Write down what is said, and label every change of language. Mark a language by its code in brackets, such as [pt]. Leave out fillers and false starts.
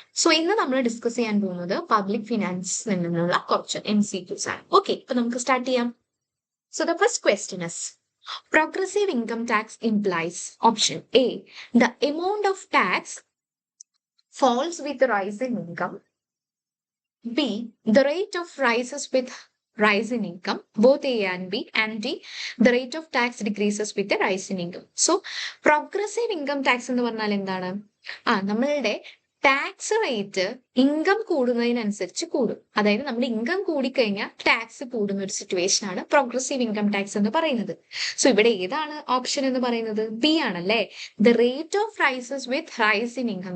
[ml] So ഇന്ന് നമ്മൾ discuss ചെയ്യാൻ പോകുന്നത് പബ്ലിക് ഫിനാൻസിൽ നിന്നുള്ള കുറച്ച് MCQs ആണ്. ഓക്കെ, അപ്പൊ നമുക്ക് സ്റ്റാർട്ട് ചെയ്യാം. [en] So the first question is, progressive income tax implies option A, the amount of tax falls with the rise in income. B, the rate of rises with rise in income, both A and B, and D, the rate of tax decreases with the rise in income. [ml] So progressive income tax എന്ന് പറഞ്ഞാൽ എന്താണ്? നമ്മളുടെ tax rate income കൂടുന്നതിനനുസരിച്ച് കൂടും. അതായത് നമ്മുടെ income കൂടിക്കഴിഞ്ഞാൽ tax കൂടുന്ന ഒരു സിറ്റുവേഷൻ ആണ് പ്രോഗ്രസീവ് ഇൻകം ടാക്സ് എന്ന് പറയുന്നത്. സോ ഇവിടെ ഏതാണ് ഓപ്ഷൻ എന്ന് പറയുന്നത്? ബി ആണല്ലേ. [en] The rate of rises with rise in income.